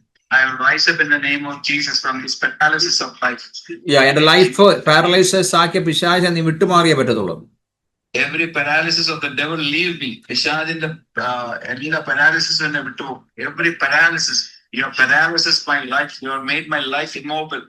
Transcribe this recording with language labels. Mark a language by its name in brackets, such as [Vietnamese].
[English] I will rise up in the name of Jesus from this paralysis of life. [Malayalam] എന്റെ life പാരലൈസസ് ആക്കിയ പിശാചിനെ നീ വിട്ടുമാറിയേ പറ്റത്തുള്ളൂ. [English] Every paralysis of the devil leave me. [Malayalam] പിശാചിന്റെ എല്ലാ paralysis എന്നെ വിട്ടു. [English] Every paralysis, you have paralysis my life. You have made my life immobile.